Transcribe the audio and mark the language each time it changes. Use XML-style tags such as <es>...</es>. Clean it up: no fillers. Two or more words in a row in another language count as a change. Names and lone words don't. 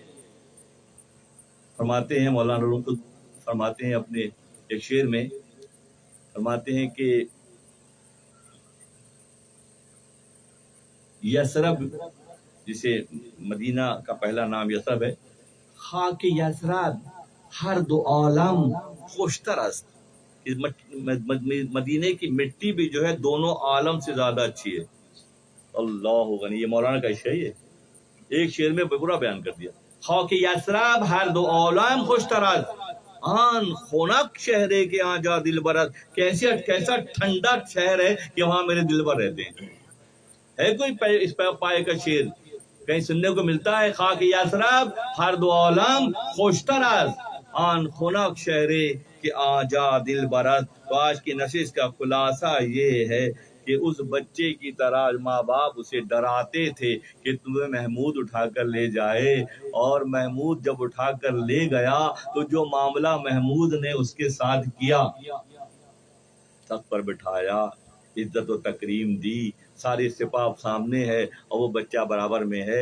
<ur>فرماتے ہیں مولانا روم خود فرماتے ہیں اپنے ایک شعر میں، فرماتے ہیں کہ یثرب، جسے مدینہ کا پہلا نام یثرب ہے،</ur> <fa>خاک یثرب ہر دو عالم خوشتر است،</fa> <ur>مدینے کی مٹی بھی جو ہے دونوں عالم سے زیادہ اچھی ہے. اللہ غنی، یہ مولانا کا شعر ہے، ایک شعر میں پورا بیان کر دیا.</ur> <fa>خاک یثرب ہر دو عالم خوشتر است، آن خنک شہرے کے آ جا دل برد،</fa> <ur>کیسا ٹھنڈا شہر ہے کہ وہاں میرے دل بر رہتے ہیں. ہے کوئی اس پائے کا شعر کہیں سننے کو ملتا ہے؟</ur> <fa>خاک یثرب ہر دو عالم خوشتر است، آن خنک شہرے کہ آ جا دل برد.</fa> <ur>تو آج کی نشست کا خلاصہ یہ ہے کہ اس بچے کی طرح ماں باپ اسے ڈراتے تھے کہ تمہیں محمود اٹھا کر لے جائے، اور محمود جب اٹھا کر لے گیا تو جو معاملہ محمود نے اس کے ساتھ کیا، تخت پر بٹھایا، عزت و تکریم دی، ساری سپاہ سامنے ہے اور وہ بچہ برابر میں ہے.</ur>